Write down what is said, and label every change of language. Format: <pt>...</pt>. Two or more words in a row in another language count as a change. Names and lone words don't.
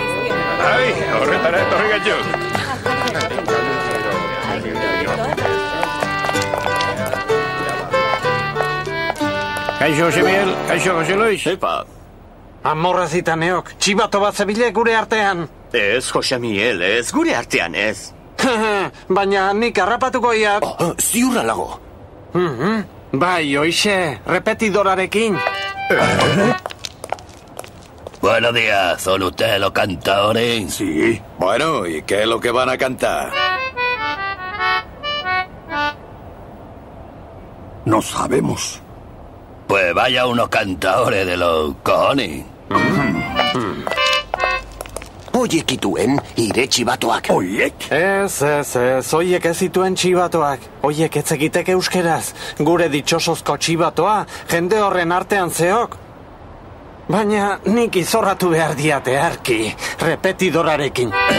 <eu>Ai, horretara etorri gaitu. Kaixo, Jose Miguel, kaixo, Jose Luis. Epa. Amorra zitaneok, txibato bat zebile gure artean. Ez, Jose Miguel, ez, gure artean ez. Baina nik harrapatuko iat. Ziurra lago. Bai, hoxe, repetidorarekin.</eu> <es>Buenos días, ¿son ustedes los cantadores? Sí. Bueno, ¿y qué es lo que van a cantar? No sabemos. Pues vaya unos cantadores de los cojones.</es> <eu>Oiek ituen, ire txibatoak. Oiek? Ez, oiek ez zituen txibatoak. Oiek ez egitek euskeraz. Gure ditxosozko txibatoa, jende horren artean zeok. Baina nik izorratu behar diate arki, repetidorarekin.</eu>